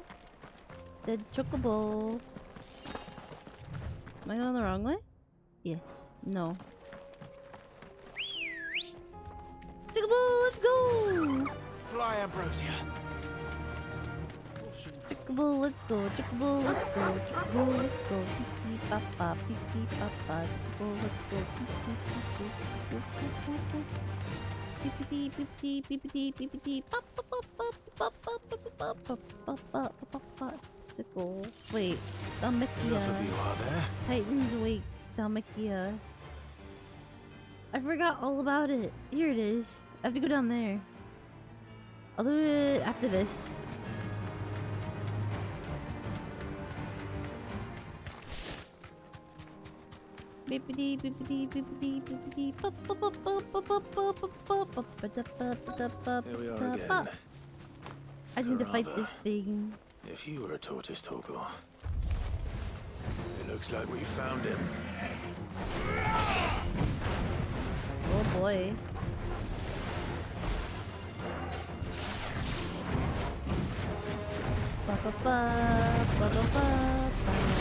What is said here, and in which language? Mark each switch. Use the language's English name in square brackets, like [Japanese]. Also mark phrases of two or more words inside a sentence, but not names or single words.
[English] Dead chocobo. Am I going the wrong way? Yes. No. Ambrosia. Chocobo, let's go. Chocobo, let's go. Chocobo, let's go. Pee papa, pee papa. Chocobo, let's go. Peepity, peepity, peepity, peepity. Pop, pop, pop, pop, pop, pop, pop, pop, pop, pop, pop, pop. Sickle. Wait, Dhalmekia. Enough of you, are there? Titan's Wake, Dhalmekia. I forgot all about it. Here it is. I have to go down there. I'll do it after this. Beepity beepity beepity beepity pop pop pop pop pop pop pop pop pop. Here we are again. I need to fight Karava. this thing. If you were a tortoise, Torgor, it looks like we found him. Oh boy. Ba ba ba ba ba ba.